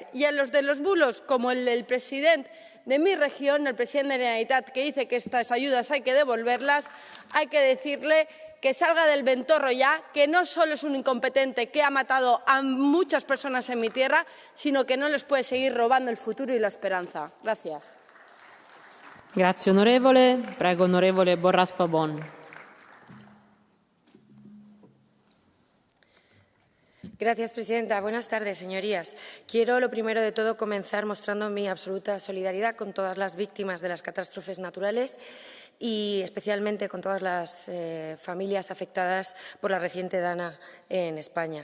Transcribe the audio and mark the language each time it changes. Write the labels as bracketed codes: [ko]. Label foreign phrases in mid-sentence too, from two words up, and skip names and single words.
[es] Y a los de los bulos, como el del presidente de mi región, el presidente de la Generalitat, que dice que estas ayudas hay que devolverlas, hay que decirle que salga del ventorro ya, que no solo es un incompetente que ha matado a muchas personas en mi tierra, sino que no les puede seguir robando el futuro y la esperanza. Gracias. [it] Grazie onorevole. Prego onorevole Borras Pabón. [es] Gracias, presidenta. Buenas tardes, señorías. Quiero, lo primero de todo, comenzar mostrando mi absoluta solidaridad con todas las víctimas de las catástrofes naturales y especialmente con todas las familias afectadas por la reciente Dana en España.